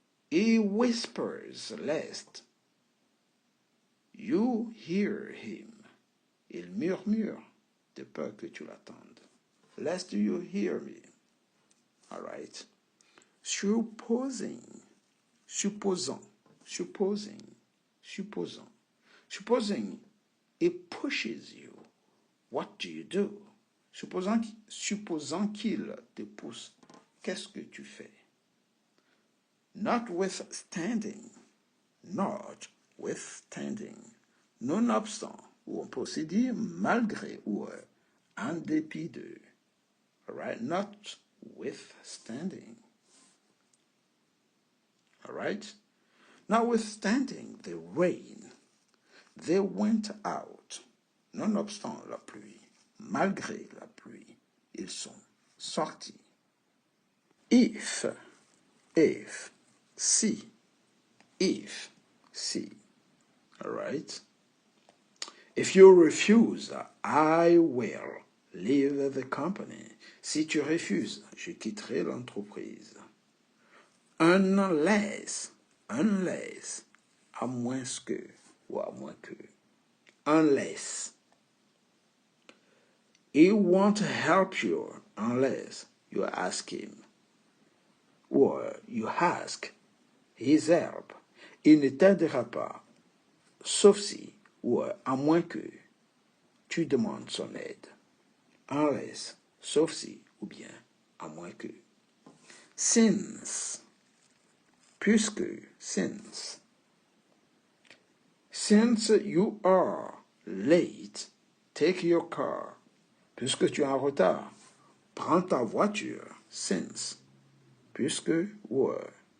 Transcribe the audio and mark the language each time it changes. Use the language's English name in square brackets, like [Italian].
[English] He whispers lest you hear him. [French] Il murmure de peur que tu l'attendes. [English] Lest you hear me. All right. Supposing. Supposing it pushes you. What do you do? [French] Supposant qu'il te pousse, qu'est-ce que tu fais? [English] Notwithstanding, notwithstanding, [French] nonobstant, ou on peut aussi dire malgré ou en dépit de. [English] All right, notwithstanding. All right, notwithstanding the rain, they went out. [French] Nonobstant la pluie, malgré la pluie, ils sont sortis. [English] If, si, all right? If you refuse, I will leave the company. [French] Si tu refuses, je quitterai l'entreprise. Unless, à moins que, ou à moins que. [English] Unless. He won't help you unless you ask him. Or you ask his help. [French] Il ne t'aidera pas, sauf si, ou à moins que, tu demandes son aide. Unless, sauf si, ou bien, à moins que. [English] Since, puisque, since. Since you are late, take your car. [French] Puisque tu es en retard, prends ta voiture. [English] Since, puisque, or.